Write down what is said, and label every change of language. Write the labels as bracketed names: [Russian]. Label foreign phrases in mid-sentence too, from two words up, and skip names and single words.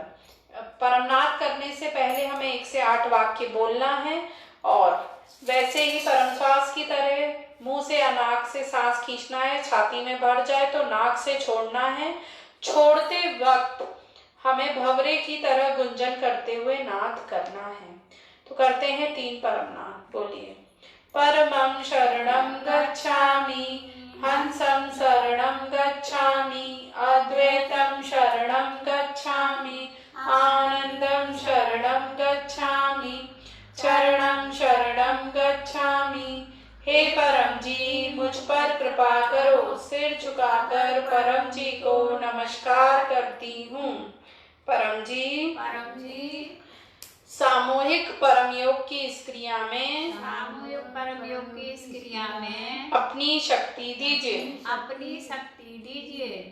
[Hindi] परमनाद करने से पहले हमें 1 से 8 वाक्य बोलना है और वैसे ही परम श्वास की तरह मुंह से या नाक से सांस खींचना है। छाती में भर जाए तो नाक से छोड़ना है। छोड़ते वक्त हमें भंवरे की तरह गुंजन करते हुए नाद करना है। तो करते हैं 3 परमनाद। बोलिए। [Pali] परमं शरणं गच्छामि, हंसं शरणं गच्छामि, अद्वैतं शरणं गच्छामि, आनंदं शरणं गच्छामि, चरणं शरणं गच्छामि। [Hindi] हे परम जी, मुझ पर कृपा करो। सिर झुकाकर परम जी को नमस्कार करती हूँ। परम जी सामूहिक परम योग की इस क्रिया में अपनी शक्ति दीजिए।